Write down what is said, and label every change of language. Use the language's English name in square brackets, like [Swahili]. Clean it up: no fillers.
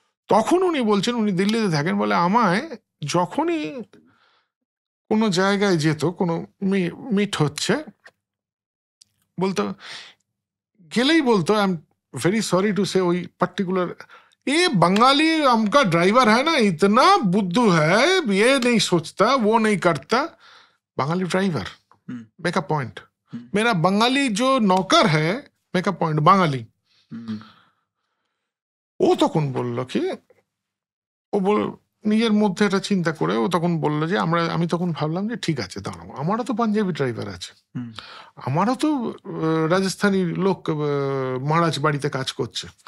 [Bangla] তখন উনি বলছেন, উনি দিল্লিতে থাকেন, বলে আমায় যখনই কোনো জায়গায় যেত, কোনো মিট হচ্ছে, বলতো, গেলেই বলতো, [English] I am very sorry to say, [Bangla] ওই পার্টিকুলার [Hindi] ये बंगाली हमका ड्राइवर है ना, इतना बुद्धू है, ये नहीं सोचता, वो नहीं करता। Bengali driver [English] make a point, [Hindi] मेरा बंगाली जो नौकर है, मेक अ पॉइंट, বাঙালি। [Bangla] ও তখন বলল কি, নিজের মধ্যে এটা চিন্তা করে ও তখন বললো যে আমি তখন ভাবলাম যে ঠিক আছে দাঁড়াও, আমারও তো পাঞ্জাবি ড্রাইভার আছে, আমারও তো রাজস্থানী লোক মহারাজ বাড়িতে কাজ করছে।